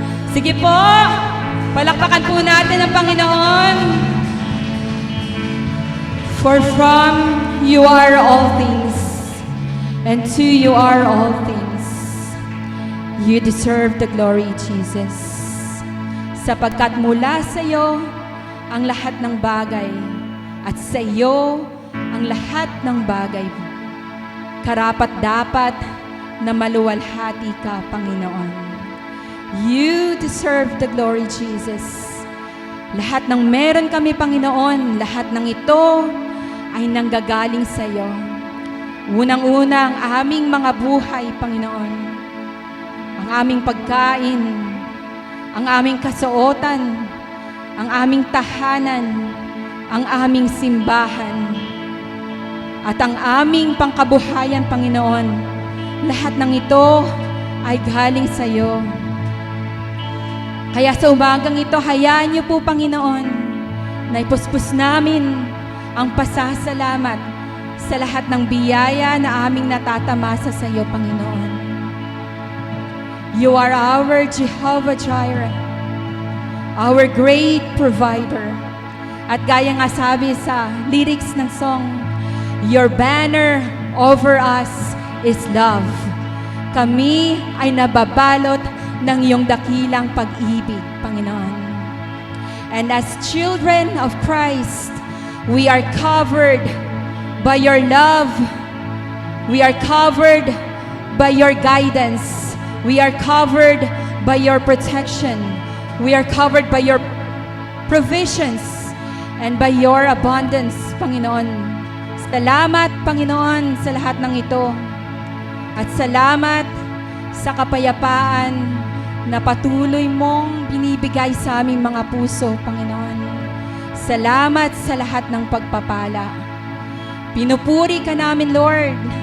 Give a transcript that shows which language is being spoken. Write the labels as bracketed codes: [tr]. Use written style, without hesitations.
[tl] Sige po, palakpakan po natin ang Panginoon. [en] For from you are all things, and to you are all things. You deserve the glory, Jesus. [tl] Sapagkat mula sa iyo ang lahat ng bagay, at sa iyo ang lahat ng bagay. Karapat-dapat na maluwalhati ka, Panginoon. [en] You deserve the glory, Jesus. [tl] Lahat ng meron kami, Panginoon, lahat ng ito ay nanggagaling sa iyo. Unang-una ang aming mga buhay, Panginoon. Ang aming pagkain, ang aming kasuotan, ang aming tahanan, ang aming simbahan, at ang aming pangkabuhayan, Panginoon. Lahat ng ito ay galing sa iyo. Kaya sa umagang ito, hayaan niyo po, Panginoon, na ipuspos namin ang pasasalamat sa lahat ng biyaya na aming natatamasa sa iyo, Panginoon. [en] You are our Jehovah Jireh, our great provider. [tl] At gaya nga sabi sa lyrics ng song, [en] your banner over us is love. [tl] Kami ay nababalot ng iyong dakilang pag-ibig, Panginoon. [en] And as children of Christ, we are covered by your love. We are covered by your guidance. We are covered by your protection. We are covered by your provisions and by your abundance, Panginoon. [tl] Salamat, Panginoon, sa lahat ng ito. At salamat sa kapayapaan na patuloy mong binibigay sa aming mga puso, Panginoon. Salamat sa lahat ng pagpapala. Pinupuri ka namin, Lord.